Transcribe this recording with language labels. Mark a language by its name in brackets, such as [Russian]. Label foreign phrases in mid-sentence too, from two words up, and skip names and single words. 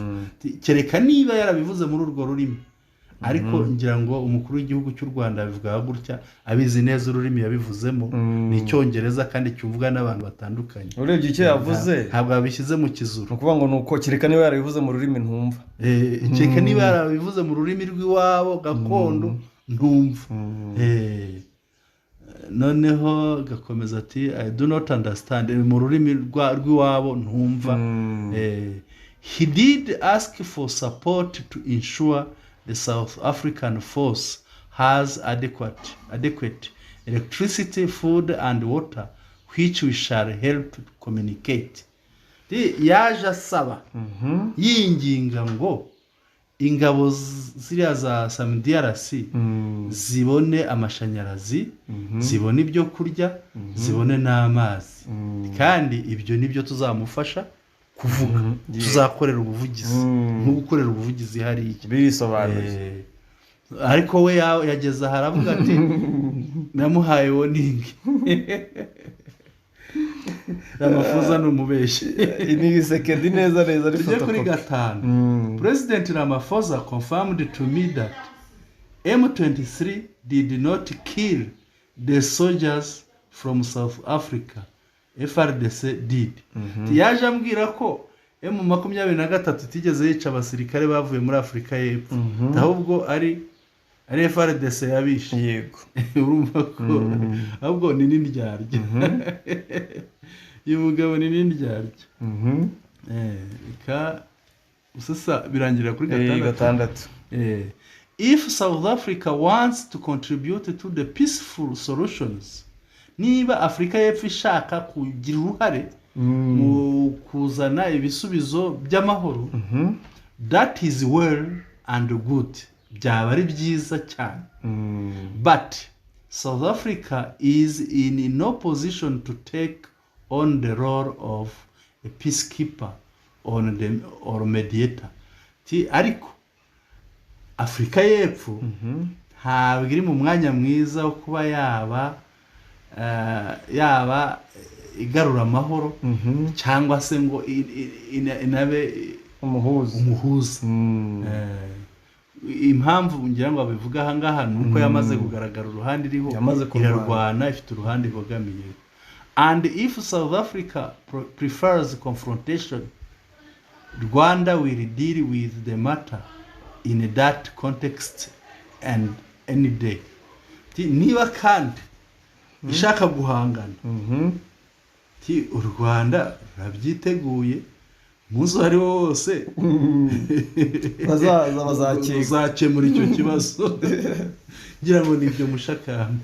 [Kinyarwanda] Kereka niba yarabivuze muri urwo rurimi. Ariko ngira ngo umukuru w'igihugu cy'u Rwanda abivuga gutya, abizi neza ururimi yabivuzemo ni Icyongereza kandi cyumvwa n'abantu batandukanye. Urebye icyo yavuze ntabwo yabishyize mu Kizuru. Nukuvuga ngo nuko kereka niba yarabivuze mu rurimi ntumva. Kereka niba yarabivuze mu rurimi rw'iwabo gakondo ntumva. Noneho gakomeza ati [English] I do not understand, [Kinyarwanda] mu rurimi rw'iwabo ntumva. [English] He did ask for support to ensure the South African force has adequate electricity, food and water, which we shall help communicate. [Kinyarwanda] Yaje asaba yinginga ngo ingabo ziriya za SAMIDRC zibone amashanyarazi, zibone ibyo kurya, zibone n'amazi. Kandi ibyo nibyo tuzamufasha kuvuga, tuzakorera ubuvugizi nko gukorera ubuvugizi hariya birisobanuye. Ariko we yageze haravuga ati namuhaye warning. Ramaphosa n'umubeshi. Ni bisekedi neza ari foto kuri gatanu. [English] President Ramaphosa confirmed to me that M23 did not kill the soldiers from South Africa. FRDC did. [Kinyarwanda] Yaje ambwira ko M23 tigeze yica abasirikare bavuye muri Afurika y'Epfo, ahubwo ari FRDC yabishe. Yego. Urumva ko ahubwo ni n'indyarya. Uyu mugabo ni n'indyarya. Sasa birangira kuri gatandatu. [English] If South Africa wants to contribute to the peaceful solutions, [Kinyarwanda] niba Afurika y'Epfo ishaka kugira uruhare mu kuzana ibisubizo by'amahoro, [English] that is well and good, [Kinyarwanda] byaba ari byiza cyane. [English] But South Africa is in no position to take on the role of a peacekeeper or mediator. [Kinyarwanda] Ariko Afurika y'Epfo ntabwo iri mu mwanya mwiza wo kuba yaba igarura amahoro cyangwa se ngo inabe umuhuza. Impamvu ngira ngo abivuga aha ngaha nuko yamaze kugaragara uruhande iriho, irarwana, ifite uruhande ibogamiye. [English] And if South Africa prefers confrontation, Rwanda will deal with the matter in that context and any day. [Kinyarwanda] Niba kandi ishaka guhangana u Rwanda rurabyiteguye umunsi uwo ari wo wose bazakemura icyo kibazo ngira ngo nibyo Mushakamba.